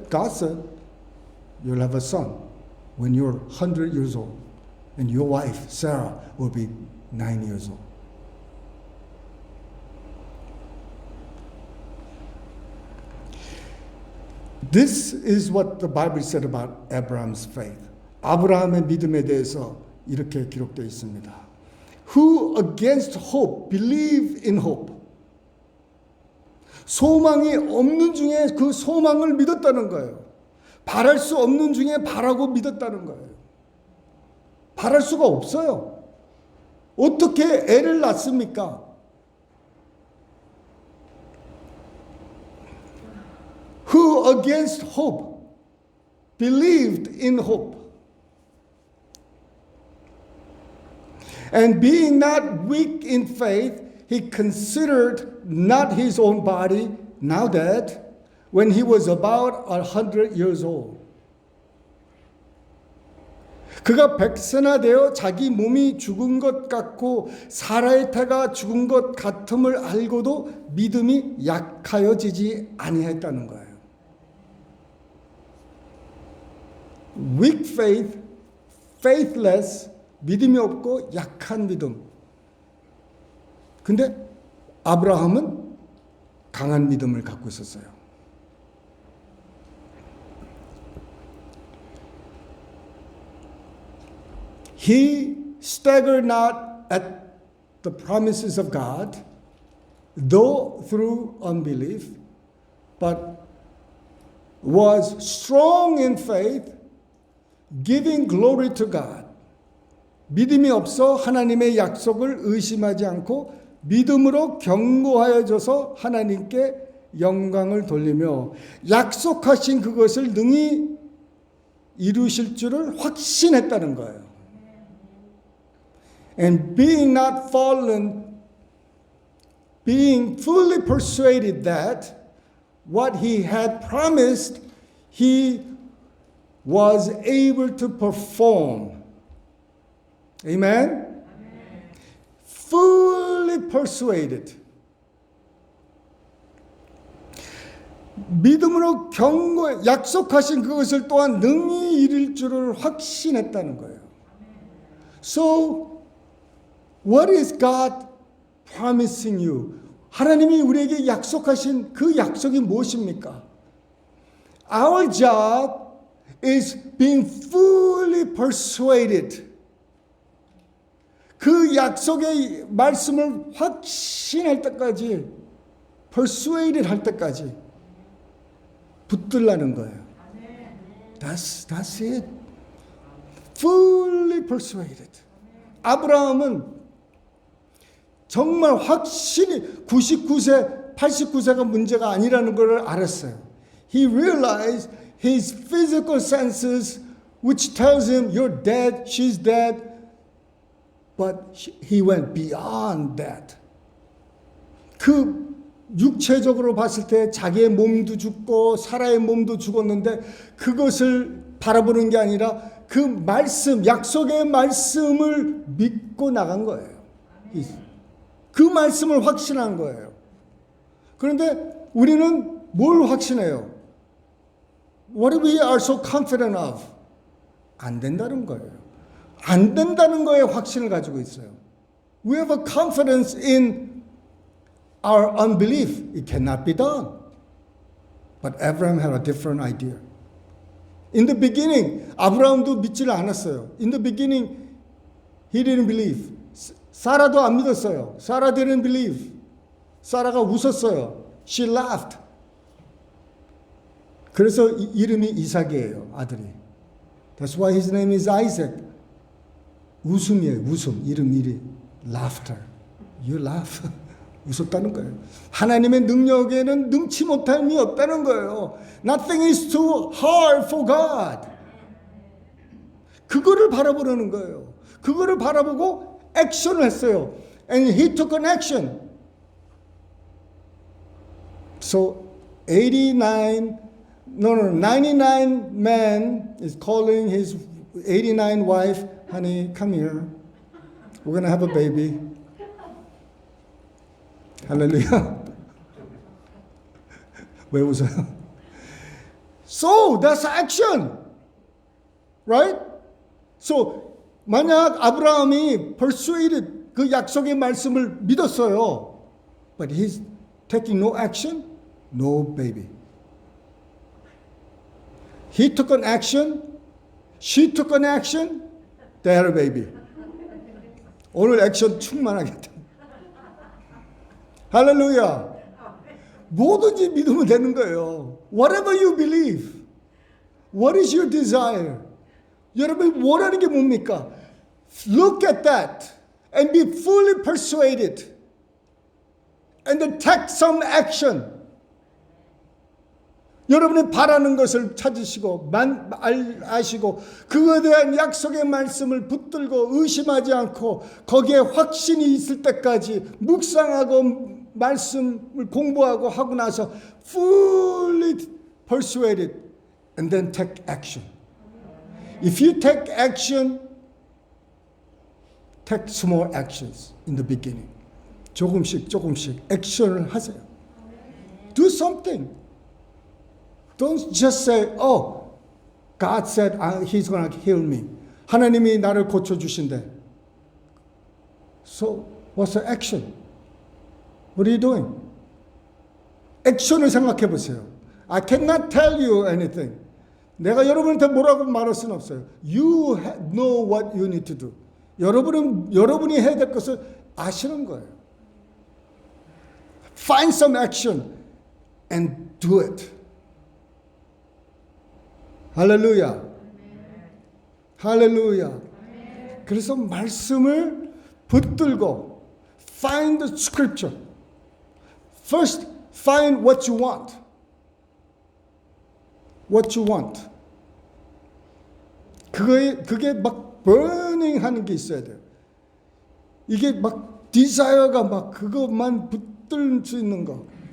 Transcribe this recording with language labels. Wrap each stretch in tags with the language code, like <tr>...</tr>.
<en>God said, you'll have a son when you're 100 years old. And your wife, Sarah, will be 9 years old. This is what the Bible said about Abraham's faith.</en> <ko>아브라함의 믿음에 대해서 이렇게 기록되어 있습니다.</ko> <en>Who against hope believe in hope.</en> <ko>소망이 없는 중에 그 소망을 믿었다는 거예요. 바랄 수 없는 중에 바라고 믿었다는 거예요. 바랄 수가 없어요. 어떻게 애를 낳습니까?</ko> <en>Who against hope believed in hope. And being not weak in faith, he considered not his own body, now dead, when he was about 100 years old.</en> <ko>그가 백세나 되어 자기 몸이 죽은 것 같고 사라의 태가 죽은 것 같음을 알고도 믿음이 약하여지지 아니했다는 거예요.</ko> <en>Weak faith, faithless,</en> <ko>믿음이 없고 약한 믿음. 근데 아브라함은 강한 믿음을 갖고 있었어요.</ko> <en>He staggered not at the promises of God, though through unbelief, but was strong in faith, giving glory to God.</en> <ko>믿음이 없어 하나님의 약속을 의심하지 않고 믿음으로 견고하여져서 하나님께 영광을 돌리며 약속하신 그것을 능히 이루실 줄을 확신했다는 거예요.</ko> <en>And being not fallen, being fully persuaded that what he had promised, he was able to perform. Amen? Fully persuaded.</en> <ko>믿음으로 경고, 약속하신 그것을 또한 능히 이룰 줄을 확신했다는 거예요.</ko> <en>So, what is God promising you?</en> <ko>하나님이 우리에게 약속하신 그 약속이 무엇입니까?</ko> <en>Our job is being fully persuaded.</en> <ko>그 약속의 말씀을 확신할 때까지, persuaded 할 때까지 붙들라는 거예요.</ko> <en>That's it. Fully persuaded.</en> <ko>아브라함은 정말 확실히 99세, 89세가 문제가 아니라는 걸 알았어요.</ko> <en>He realized his physical senses, which tells him, you're dead, she's dead. But he went beyond that.</en> <ko>그 육체적으로 봤을 때 자기의 몸도 죽고 사라의 몸도 죽었는데 그것을 바라보는 게 아니라 그 말씀, 약속의 말씀을 믿고 나간 거예요. 그 말씀을 확신한 거예요. 그런데 우리는 뭘 확신해요?</ko> <en>What we are so confident of?</en> <ko>안 된다는 거예요. 안 된다는 거에 확신을 가지고 있어요.</ko> <en>We have a confidence in our unbelief. It cannot be done. But Abraham had a different idea. In the beginning,</en> <ko>아브라함도 믿지를 않았어요.</ko> <en>In the beginning, he didn't believe.</en> <ko>사라도 안 믿었어요.</ko> <en>Sarah didn't believe.</en> <ko>사라가 웃었어요.</ko> <en>She laughed.</en> <ko>그래서 이름이 이삭이에요, 아들이.</ko> <en>That's why his name is Isaac.</en> <ko>웃음이에요, 웃음. 이름이 laughter.</ko> <en>You laugh.</en> <ko>웃었다는 거예요. 하나님의 능력에는 능치 못함이 없다는 거예요.</ko> <en>Nothing is too hard for God.</en> <ko>그거를 바라보려는 거예요. 그거를 바라보고 액션을 했어요.</ko> <en>And he took an action. So 99 man is calling his 89 wife, honey, come here. We're going to have a baby.</en> <ko>할렐루야. 왜 웃어요?</ko> <en>So, that's action. Right?</en> <ko>So, 만약 아브라함이 persuaded 그 약속의 말씀을 믿었어요.</ko> <en>But he's taking no action, no baby. He took an action, she took an action, they had a baby.</en> <ko>오늘 액션 충만하겠다. 할렐루야. 뭐든지 믿으면 되는 거예요.</ko> <en>Whatever you believe. What is your desire?</en> <ko>여러분이 원하는 게 뭡니까?</ko> <en>Look at that and be fully persuaded. And then take some action.</en> <ko>여러분이 바라는 것을 찾으시고 아시고 그거에 대한 약속의 말씀을 붙들고 의심하지 않고 거기에 확신이 있을 때까지 묵상하고 말씀을 공부하고 하고 나서</ko> <en>fully persuaded and then take action. If you take action, take small actions in the beginning.</en> <ko>조금씩 액션을 하세요.</ko> <en>Do something. Don't just say, oh, God said He's going to heal me.</en> <ko>하나님이 나를 고쳐주신대.</ko> <en>So, what's the action? What are you doing?</en> <ko>액션을 생각해 보세요.</ko> <en>I cannot tell you anything.</en> <ko>내가 여러분한테 뭐라고 말할 수는 없어요.</ko> <en>You know what you need to do.</en> <ko>여러분이 해야 될 것을 아시는 거예요.</ko> <en>Find some action and do it.</en> <ko>할렐루야. 할렐루야. 그래서 말씀을 붙들고</ko> <en>find the scripture. First, find what you want. What you want.</en> <ko>그게 막 burning 하는 게 있어야 돼요. 이게 막 desire가 막 그것만 붙들 수 있는 거.</ko>